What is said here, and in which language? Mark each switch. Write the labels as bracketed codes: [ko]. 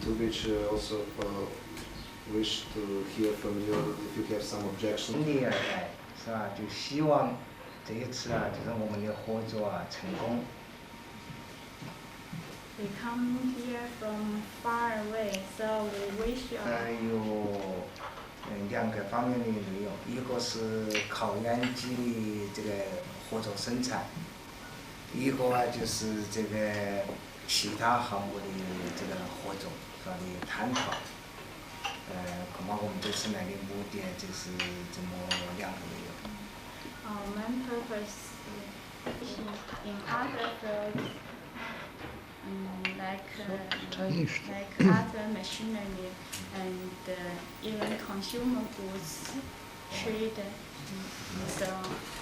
[en] Tubic also wish to hear from you if you have some objection. [zh] 第二代是吧？就希望这一次啊，就是我们的合作啊成功。 [en] We come here from far away, so we wish you. [zh] 有两个方面的内容，一个是烤烟机的这个合作生产，一个啊就是这个其他项目的这个合作是吧的探讨。恐怕我们这次来的目的就是这么两个内容。 [en] Our main purpose is in other fields, like other machinery and even consumer goods, trade, and so on.